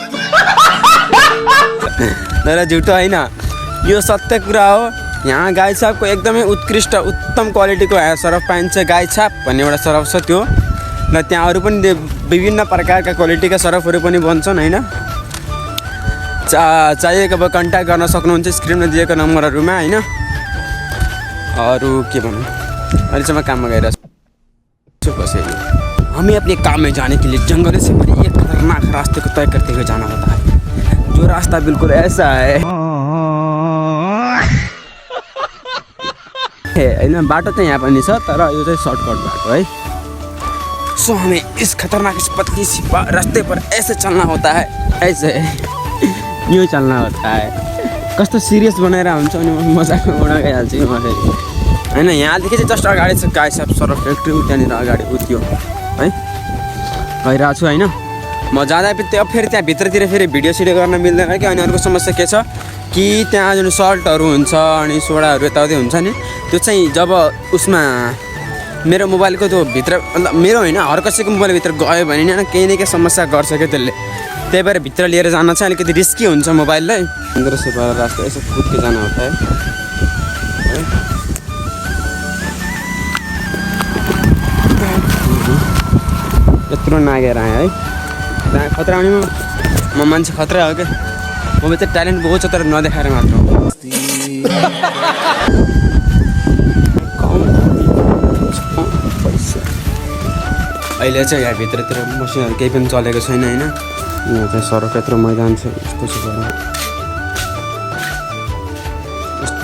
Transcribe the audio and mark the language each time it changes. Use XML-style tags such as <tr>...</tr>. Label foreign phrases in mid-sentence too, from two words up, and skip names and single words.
<ne>तर झुटो होइन यो सत्य कुरा हो यहाँ गाई छापको एकदमै उत्कृष्ट उत्तम क्वालिटीको सरफ पाइन्छ गाई छाप भन्ने एउटा सरफ छ त्यो र त्यहाँ अरू पनि विभिन्न प्रकारका क्वालिटीका सरफहरू पनि बन्छन् हैन चाहिएको अब कन्ट्याक्ट गर्न सक्नुहुन्छ स्क्रिनमा दिएको नम्बरहरुमा हैन अरू के भन्नु अहिले चाहिँ म काममा गइरहेको छु कसैले</ne> <hi>हमें अपने काम में जाने के लिए जंगल से भरी एक खतरनाक रास्ते को तय करते हुए जाना होता है जो रास्ता बिल्कुल ऐसा है</hi> <ne>हैन बाटो चाहिँ यहाँ पनि छ तर यो चाहिँ सर्टकट बाटो है सो</ne> <hi>हमें इस खतरनाक इस पतली सी रास्ते पर ऐसे चलना होता है ऐसे यूँ चलना होता है</hi> <ne>कस्तो सिरियस बनाएर हुन्छ अनि मजाकमा उडा गइहाल्छु म फेरि हैन यहाँदेखि चाहिँ जस्ट अगाडि छ गाई साहब सरफ फ्याक्ट्री त्यहाँनिर अगाडि उत्यो है गइरहेको छु हैन म जाँदा अब फेरि त्यहाँ भित्रतिर फेरि भिडियो सिडियो गर्न मिल्दैन कि अनि अर्को समस्या के छ कि त्यहाँ जुन सल्टहरू हुन्छ अनि सोडाहरू यताउति हुन्छ नि त्यो चाहिँ जब उसमा मेरो मोबाइलको त्यो भित्र मतलब मेरो होइन हर कसैको मोबाइलभित्र गयो भने नि केही न केही समस्या गर्छ क्या त्यसले त्यही भएर भित्र लिएर जान चाहिँ अलिकति रिस्की हुन्छ मोबाइललाई</ne> <hi>अंदर से बाहर रास्ता ऐसे कूद के जाना होता है</hi> <ne>यत्रो नागेर आएँ है त्यहाँ खतरा आउने म मान्छे खतरा हो क्या म चाहिँ ट्यालेन्ट बहुत छ तर नदेखाएर मात्र अहिले चाहिँ यहाँ भित्रतिर मसिनहरू केही पनि चलेको छैन हैन यहाँ चाहिँ सरफ यत्रो मैदान छ यस्तो छ यस्तो</ne>